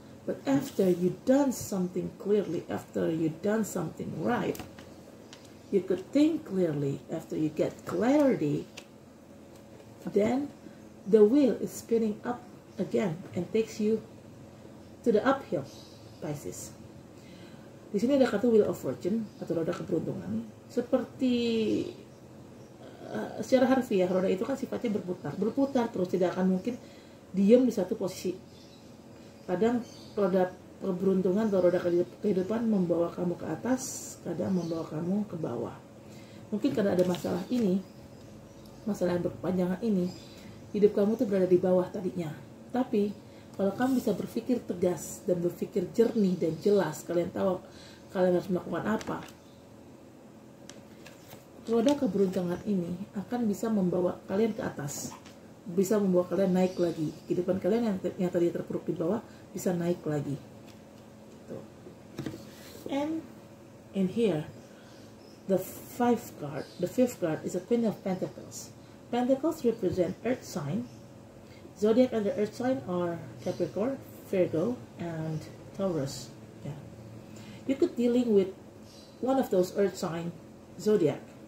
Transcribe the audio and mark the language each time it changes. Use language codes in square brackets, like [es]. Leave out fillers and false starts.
[en] But after you've done something clearly, after you've done something right, you could think clearly. After you get clarity, then the wheel is spinning up again and takes you to the uphill, Pisces. [id] Di sini ada kata Wheel of Fortune atau roda keberuntungan. Seperti secara harfiah, roda itu kan sifatnya berputar terus, tidak akan mungkin diam di satu posisi. Kadang roda keberuntungan atau roda kehidupan membawa kamu ke atas, kadang membawa kamu ke bawah. Mungkin karena ada masalah ini, masalah yang berkepanjangan ini, hidup kamu tuh berada di bawah tadinya. Tapi kalau kamu bisa berpikir tegas dan berpikir jernih dan jelas, kalian tahu kalian harus melakukan apa, roda keberuntungan ini akan bisa membawa kalian ke atas, bisa membawa kalian naik lagi. Kehidupan kalian yang tadi terpuruk di bawah bisa naik lagi. Tuh. [en] And in here, the fifth card is a Queen of Pentacles. Pentacles represent Earth sign. Zodiac under Earth sign are Capricorn, Virgo, and Taurus. Yeah, you could dealing with one of those Earth sign zodiac.